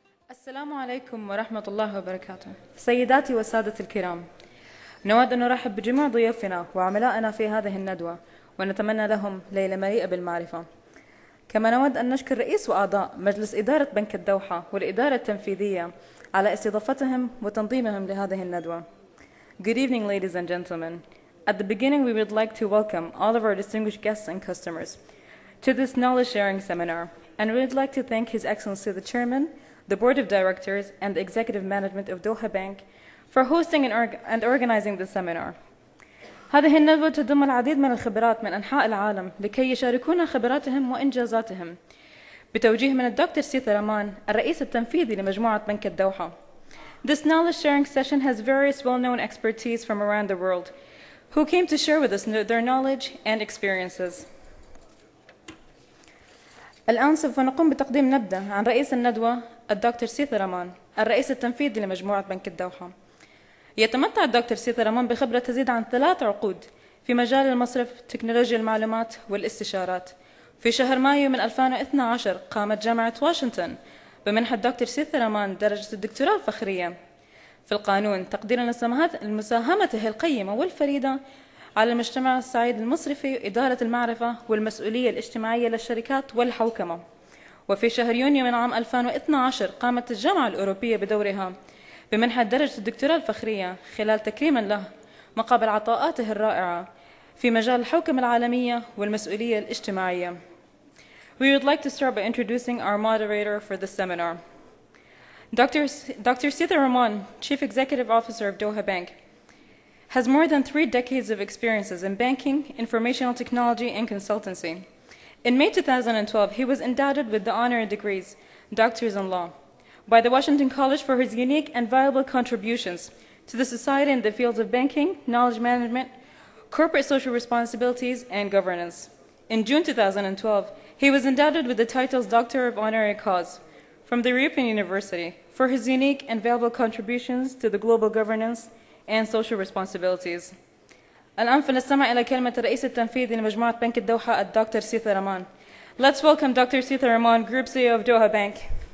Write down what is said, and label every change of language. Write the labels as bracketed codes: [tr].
[ar] السلام عليكم ورحمة الله وبركاته. سيداتي وسادتي الكرام، نود أن نرحب بجميع ضيوفنا وعملائنا في هذه الندوة، ونتمنى لهم ليلة مليئة بالمعرفة. كما نود أن نشكر رئيس وأعضاء مجلس إدارة بنك الدوحة والإدارة التنفيذية على استضافتهم وتنظيمهم لهذه الندوة. [en] Good evening, ladies and gentlemen. At the beginning, we would like to welcome all of our distinguished guests and customers to this knowledge-sharing seminar, and we would like to thank His Excellency the Chairman, the Board of Directors, and the Executive Management of Doha Bank for hosting and organizing this seminar. [ar] هذه الندوة تضم العديد من الخبرات من أنحاء العالم لكي يشاركونا خبراتهم وإنجازاتهم بتوجيه من الدكتور سيثا رمان الرئيس التنفيذي لمجموعة بنك الدوحة. [en] This knowledge-sharing session has various well-known expertise from around the world who came to share with us their knowledge and experiences. [ar] الآن سوف نقوم بتقديم نبذة عن رئيس الندوة الدكتور سيثا رمان الرئيس التنفيذي لمجموعة بنك الدوحة. يتمتع الدكتور سيثا رمان بخبرة تزيد عن 3 عقود في مجال المصرف، تكنولوجيا المعلومات والاستشارات. في شهر مايو من 2012 قامت جامعة واشنطن بمنح الدكتور سيثا رمان درجة الدكتوراه الفخرية في القانون، تقديرا لمساهمته القيمة والفريدة على المجتمع السعيد المصرفي وإدارة المعرفة والمسؤولية الاجتماعية للشركات والحوكمة. وفي شهر يونيو من عام 2012 قامت الجامعة الأوروبية بدورها بمنح درجة الدكتوراه الفخرية خلال تكريما له مقابل عطاءاته الرائعة في مجال الحوكمة العالمية والمسؤولية الاجتماعية. [en] We would like to start by introducing our moderator for this seminar. Dr. Sita Rahman, Chief Executive Officer of Doha Bank, has more than 3 decades of experiences in banking, informational technology, and consultancy. In May 2012, he was endowed with the honorary degrees, Doctors in Law, by the Washington College for his unique and valuable contributions to the society in the fields of banking, knowledge management, corporate social responsibilities, and governance. In June 2012, he was endowed with the titles Doctor of Honorary Cause from the European University for his unique and valuable contributions to the global governance and social responsibilities. [ar] الآن فنستمع إلى كلمة الرئيس التنفيذي لمجموعة بنك الدوحة الدكتور سيثا رمان. [en] Let's welcome Dr. Sita Rahman, Group CEO of Doha Bank.